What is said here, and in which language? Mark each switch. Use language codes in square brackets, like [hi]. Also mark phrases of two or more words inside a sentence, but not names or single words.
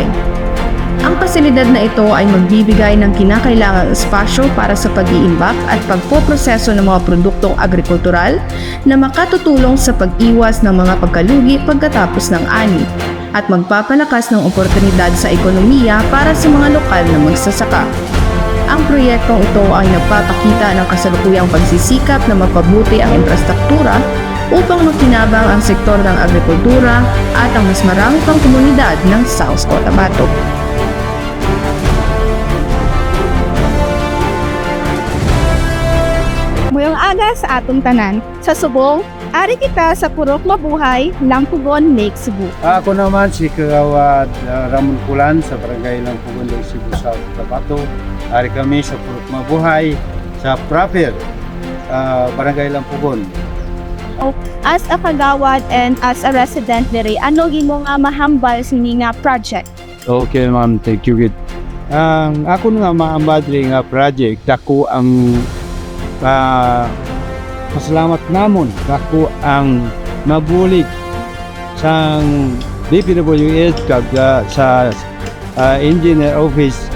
[tl] Ang pasilidad na ito ay magbibigay ng kinakailangang espasyo para sa pag-iimbak at pagpoproseso ng mga produktong agrikultural na makatutulong sa pag-iwas ng mga pagkalugi pagkatapos ng ani at magpapalakas ng oportunidad sa ekonomiya para sa mga lokal na magsasaka. Ang proyektong ito ay nagpapakita ng kasalukuyang pagsisikap na mapabuti ang infrastruktura upang makinabang ang sektor ng agrikultura at ang mas marami pang komunidad ng South Cotabato. [hil] Mayong aga sa atong tanan. Sa subong, ari kita sa Purok Mabuhay, Lampugon, Lake Cebu. Ako naman si Kagawad Ramon Pulan sa Barangay Lampugon, Lake Cebu, South Cotabato. Ari kami sa Purok Mabuhay sa Proper, Barangay Lampugon. [en] As a kagawad and as a resident [hil] diri, ano gimo nga mahambal sa nga project? [en] Okay ma'am, thank you gid. [hil] Ang ako nga maambadri nga project, dako ang pasalamat namon, dako ang mabulig sa DPWH kag sa engineer office.